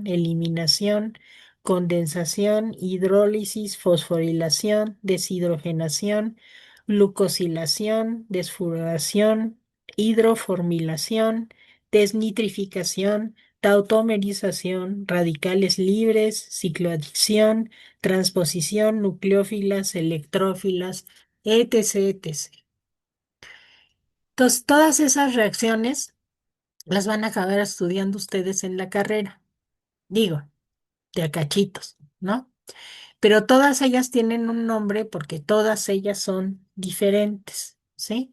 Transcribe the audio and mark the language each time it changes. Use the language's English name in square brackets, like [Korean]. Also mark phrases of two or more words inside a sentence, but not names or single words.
[Spanish] eliminación, condensación, hidrólisis, fosforilación, deshidrogenación, glucosilación, desfluoración, hidroformilación, desnitrificación, tautomerización, radicales libres, cicloadicción, transposición, nucleófilas, electrófilas, etc., etc. Entonces, todas esas reacciones las van a acabar estudiando ustedes en la carrera. Digo, de a cachitos, ¿no? Pero todas ellas tienen un nombre porque todas ellas son diferentes, ¿sí?